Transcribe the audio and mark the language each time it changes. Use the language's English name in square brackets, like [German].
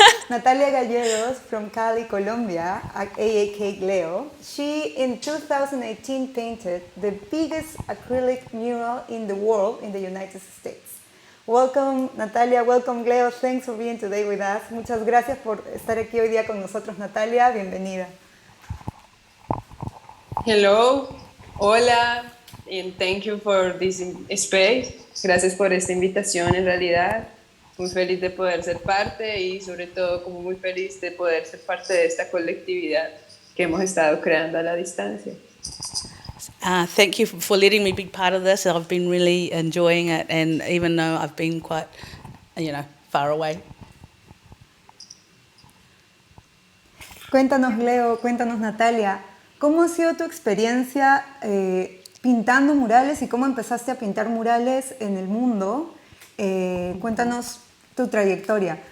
[English] Natalia Gallegos from Cali, Colombia, aka Gleo. She, in 2018, painted the biggest acrylic mural in the world in the United States. Welcome, Natalia. Welcome, Gleo. Thanks for being today with us. [Spanish] Muchas gracias por estar aquí hoy día con nosotros, Natalia. Bienvenida. [English] Hello, hola, and thank you for this space. [Spanish] Gracias por esta invitación, en realidad. Muy feliz de poder ser parte y sobre todo como muy feliz de poder ser parte de esta colectividad que hemos estado creando a la distancia. [English] Thank you for letting me be part of this. I've been really enjoying it, and even though I've been quite, far away. [Spanish] Cuéntanos, Gleo, cuéntanos, Natalia, ¿cómo ha sido tu experiencia pintando murales y cómo empezaste a pintar murales en el mundo? Cuéntanos tu trayectoria.